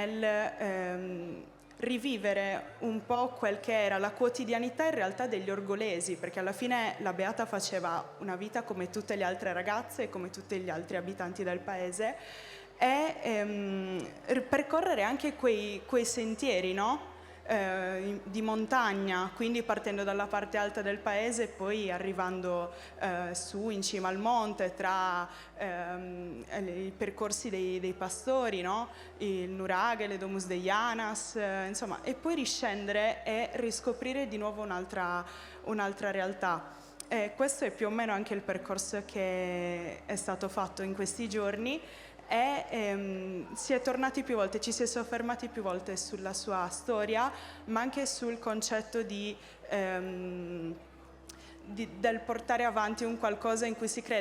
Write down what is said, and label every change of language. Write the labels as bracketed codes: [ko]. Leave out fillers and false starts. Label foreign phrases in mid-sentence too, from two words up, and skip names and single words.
[it] nel rivivere un po' quel che era la quotidianità in realtà degli orgolesi, perché alla fine la Beata faceva una vita come tutte le altre ragazze e come tutti gli altri abitanti del paese, e percorrere anche quei sentieri, no? Di montagna, quindi partendo dalla parte alta del paese e poi arrivando su in cima al monte tra i percorsi dei pastori, no? Il Nuraghe, le Domus de Janas, insomma, e poi riscendere e riscoprire di nuovo un'altra realtà. Questo è più o meno anche il percorso che è stato fatto in questi giorni. E si è tornati più volte, ci si è soffermati più volte sulla sua storia, ma anche sul concetto del portare avanti un qualcosa in cui si crede.